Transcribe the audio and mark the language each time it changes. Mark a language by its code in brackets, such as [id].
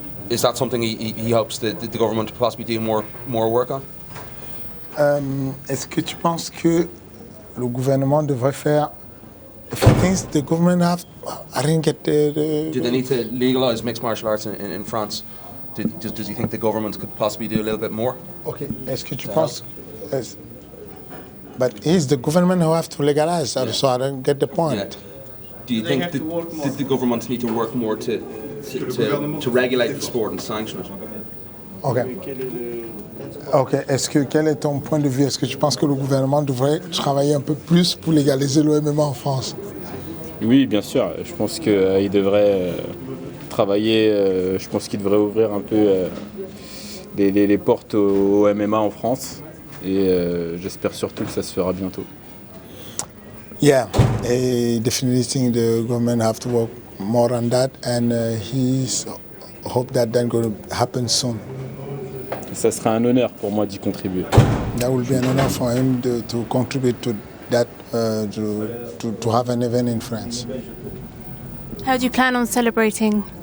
[en] Is that something he hopes the government possibly do more work on? [fr] Est-ce que tu penses que le gouvernement devrait faire [en] things the government have? I didn't get Do they need to legalise mixed martial arts in France? Does he think the government could possibly do a little bit more? [fr] Okay. Est-ce que tu penses [en] But it's the government who have to legalize, so I don't get the point. Yeah. Do you They think have to work more. that the governments need to work more to regulate the sport and sanction it? Ok. Ok. [fr] Quel est ton point de vue? Est-ce que tu penses que le gouvernement devrait travailler un peu plus pour légaliser le MMA en France? Oui, bien sûr. Je pense qu'il devrait travailler. Je pense qu'il devrait ouvrir un peu les portes au MMA en France. Et j'espère surtout que ça se fera bientôt. [en] Yeah, I definitely think the government have to work more on that, and he's hope that that's going to happen soon. [fr] Et ça sera un honneur pour moi d'y contribuer. [en] That will be an honor for him to contribute to that, to have an event in France. How do you plan on celebrating?